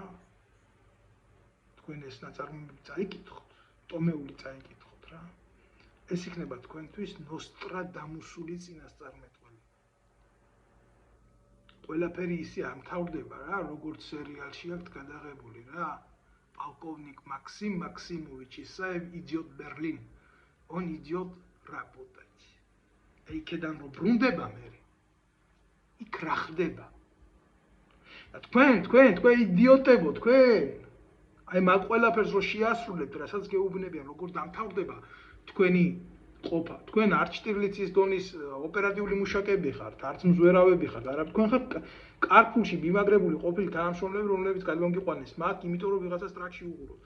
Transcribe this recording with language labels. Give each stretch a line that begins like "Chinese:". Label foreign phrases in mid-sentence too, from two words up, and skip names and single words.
Georgian: თქვენ ეს ნაწარმოები წაიკითხოთ, ტომეული წაიკითხოთ რა. ეს იქნება თქვენთვის ნოსტრადამუსული წინასწარმეტყველი. ყველაფერი ისე ამთავრდება რა, როგორც სერიალში აქვთ გადაღებული რა.
Russian: Полковник Максим Максимович Исаев идет в Берлин. Он идет работать.
Georgian: იქედან რომ ბრუნდება მე. იქ რა ხდება? თქვენ იდიოტებო, თქვენ. აი მაგ ყველაფერს რო შეასრულებთ, რასაც გეუბნებიან, როგორ დამთავრდება თქვენი ყოფა. თქვენ არც შტირლიცის დონის ოპერატიული მუშაკები ხართ, არც მზვერავები ხართ, არა თქვენ ხართ კარფულში მიმაგრებული ყოფილი თანამშრომლები, რომლებიც გადმოგიყვანეს მათ, იმიტომ რომ ვიღაცას ტრაქში უყუროთ.